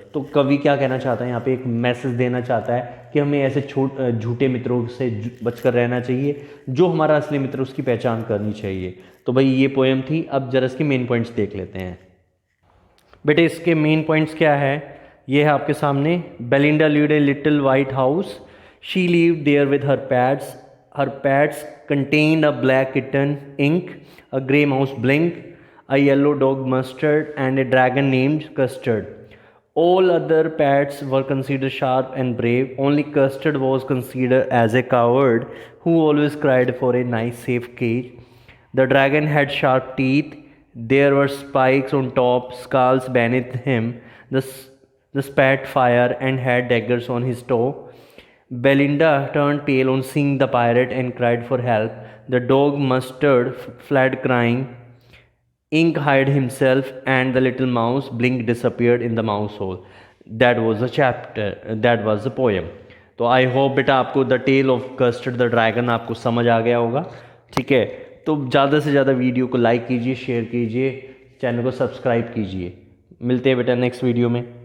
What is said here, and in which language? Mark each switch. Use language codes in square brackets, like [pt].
[hi] तो कवि क्या कहना चाहता है, यहाँ पे एक मैसेज देना चाहता है कि हमें ऐसे झूठे मित्रों से बचकर रहना चाहिए, जो हमारा असली मित्र उसकी पहचान करनी चाहिए। तो भाई ये पोएम थी। अब जरा इसके मेन पॉइंट्स देख लेते हैं। बेटे इसके मेन पॉइंट्स क्या है, ये है आपके सामने। [en] Belinda lived a little white house. She lived there with her pets. Her pets contained a black kitten, Ink, a grey mouse, Blink, a yellow dog, Mustard, and a dragon named Custard. All other pets were considered sharp and brave. Only Custard was considered as a coward who always cried for a nice safe cage. The dragon had sharp teeth. There were spikes on top, skulls beneath him. The spat fire and had daggers on his toe. Belinda turned pale on seeing the pirate and cried for help. The dog Mustard fled crying. Ink hid himself and the little mouse Blink disappeared in the mouse hole. That was the chapter. That was the poem. [hi] तो [en] I hope [hi] बेटा आपको the tell of custard the dragon आपको समझ आ गया होगा, ठीक है। तो ज़्यादा से ज़्यादा वीडियो को लाइक कीजिए, शेयर कीजिए, चैनल को सब्सक्राइब कीजिए। मिलते हैं बेटा नेक्स्ट वीडियो में।